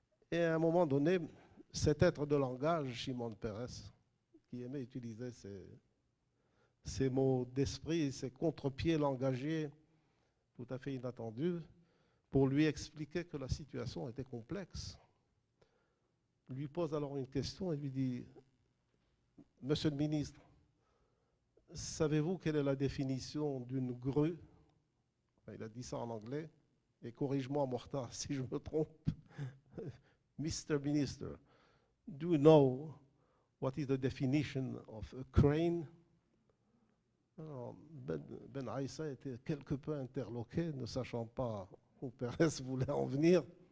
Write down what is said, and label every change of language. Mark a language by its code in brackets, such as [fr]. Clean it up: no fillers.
[fr] Et à un moment donné, cet être de langage, Shimon Peres, qui aimait utiliser ces mots d'esprit, ces contre-pieds langagiers tout à fait inattendus, pour lui expliquer que la situation était complexe, lui pose alors une question et lui dit « Monsieur le ministre, savez-vous quelle est la définition d'une grue ?» Il a dit ça en anglais, et corrige-moi, Mortar, si je me trompe. [en] « Mr. Minister, do you know what is the definition of a crane ?» [fr] Alors, Ben Aïssa était quelque peu interloqué, ne sachant pas où Pérez voulait en venir.